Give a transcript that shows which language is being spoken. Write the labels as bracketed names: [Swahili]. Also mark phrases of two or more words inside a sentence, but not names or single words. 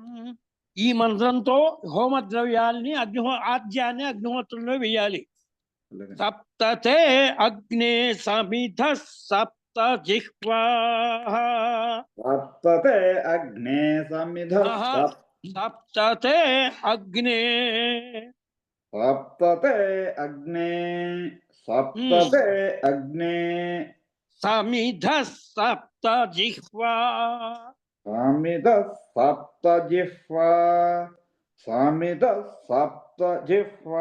[Telugu] ఈ మంత్రంతో హోమద్రవ్యాల్ని ఆద్యాన్ని అగ్నిహోత్రంలో వేయాలి. [Sanskrit] సప్తతే అగ్నే సమిధ సప్త జిహ్వా. సప్తతే అగ్నే సమిధ సప్త सप्तते अग्ने सप्तते अग्ने सप्तते अग्ने समिधः सप्त जिह्वा सामिदः सप्त जिह्वा सामिदः सप्त जिह्वा